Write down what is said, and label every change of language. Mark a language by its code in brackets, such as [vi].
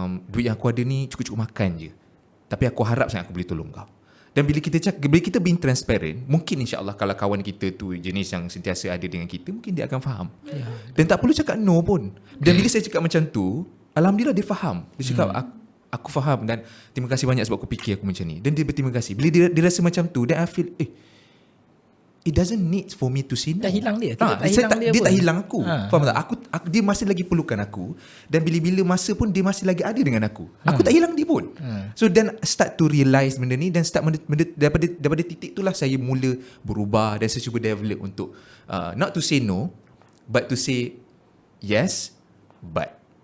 [ms] Duit yang aku ada ni cukup-cukup makan je, tapi aku harap sangat aku boleh tolong kau. Dan bila kita [en] being transparent, [ms] mungkin insya-Allah kalau kawan kita tu jenis yang sentiasa ada dengan kita, mungkin dia akan faham. Dan tak perlu cakap no pun. Dan bila saya cakap macam tu, alhamdulillah dia faham. Dia cakap aku faham dan terima kasih banyak sebab aku fikir aku macam ni. Dan dia berterima kasih. Bila dia rasa macam tu, [en] then I feel it doesn't need for me to say no. [ms] Dah hilang dia. Dia tak hilang aku. Faham tak? Aku dia masih lagi perlukan aku, dan bila-bila masa pun dia masih lagi ada dengan aku. Aku tak hilang dia pun. [en] So then start to realise [ms] benda ni, dan start daripada titik itulah saya mula berubah, dan saya cuba develop untuk [en] not to say no but to say yes but.